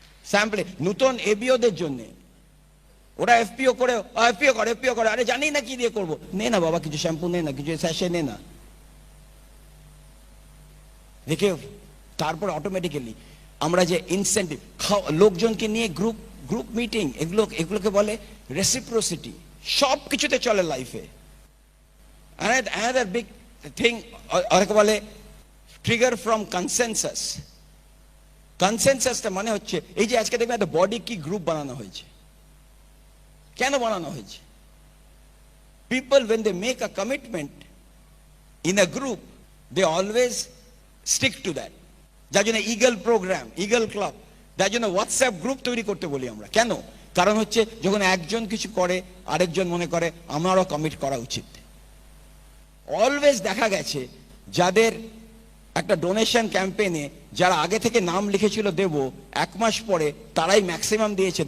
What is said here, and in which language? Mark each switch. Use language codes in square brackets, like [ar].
[bn] স্যাম্পলে নতুন এবিওদের জন্য ওরা এফপিও করে, এফপিও করে, আরে জানি না কি দিয়ে করবো, নে না বাবা কিছু শ্যাম্পু নে না, কিছু স্যাশে নে না, দেখে তারপর অটোমেটিক্যালি আমরা যে ইনসেন্টিভ, লোকজনকে নিয়ে গ্রুপ মিটিং, এগুলোকে বলে রেসিপ্রোসিটি। সব কিছুতে চলে লাইফে। [en] Another big thing, [bn] অনেকে বলে ট্রিগার ফ্রম কনসেনসাস। কনসেনসাসটা মানে হচ্ছে এই যে আজকে দেখবেন একটা বডি কি গ্রুপ বানানো হয়েছে। কেন বানানো হয়েছে? [en] People when they make a commitment in a group, they always stick to that. [bn] যার জন্য ইগল প্রোগ্রাম, ইগল ক্লাব, যার জন্য হোয়াটসঅ্যাপ গ্রুপ তৈরি করতে বলি আমরা। কেন? কারণ হচ্ছে যখন একজন কিছু করে আরেকজন মনে করে আমারও কমিট করা উচিত। অলওয়েজ দেখা গেছে যাদের একটা ডোনেশন ক্যাম্পেইনে যারা আগে থেকে নাম লিখেছিল দেব, 1 মাস পরে তারাই ম্যাক্সিমাম দিয়েছে।